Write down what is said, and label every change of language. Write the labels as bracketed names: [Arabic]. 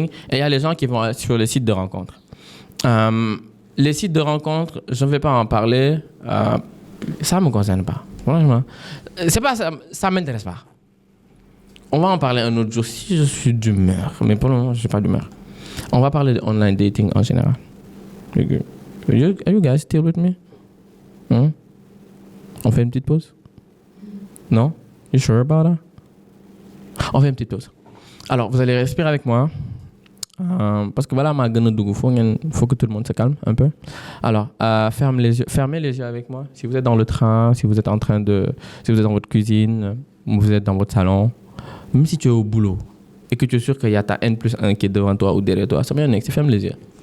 [French] Et il y a les gens qui vont sur les sites de rencontres. Les sites de rencontres, je ne vais pas en parler. Ça ne me concerne pas. Franchement, c'est pas ça m'intéresse pas. On va en parler un autre jour si je suis d'humeur. Mais pour le moment, je suis pas d'humeur. On va parler de online dating en général. [English] Are you guys still with me? [French] On fait une petite pause? Non? [English] You sure about that? [French] On fait une petite pause. Alors, vous allez respirer avec moi. Parce que voilà, faut que tout le monde se calme un peu. Alors, fermez les yeux avec moi. Si vous êtes dans le train, si vous êtes dans votre cuisine, vous êtes dans votre salon, même si tu es au boulot et que tu es sûr qu'il y a ta N+1 qui est devant toi ou derrière toi, ça vient ferme les yeux.